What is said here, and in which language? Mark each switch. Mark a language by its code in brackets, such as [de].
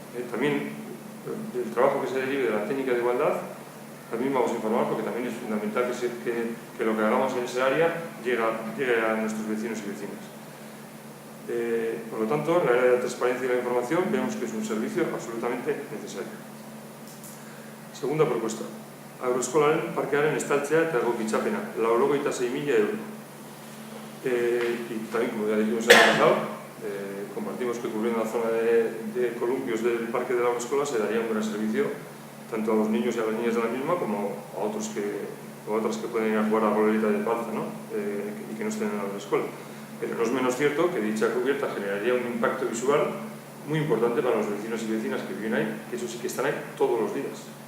[es] También del trabajo que se derive de la técnica de igualdad, también vamos a informar porque también es fundamental que lo que hagamos en ese área llegue a nuestros vecinos y vecinas. Por lo tanto, en la área de la transparencia y la información vemos que es un servicio absolutamente necesario. Segunda propuesta. [eu] Agroeskolaren parkearen estaltzea eta egokitzapena, 96.000 euros. [es] Y también, como ya dijimos el año pasado, compartimos que cubriendo la zona de columpios del parque de la agroescola se daría un gran servicio tanto a los niños y a las niñas de la misma como a otras que pueden ir a jugar a la bolita de panza, ¿no? Y que no estén en la agroescola. Pero no es menos cierto que dicha cubierta generaría un impacto visual muy importante para los vecinos y vecinas que viven ahí, que eso sí que están ahí todos los días.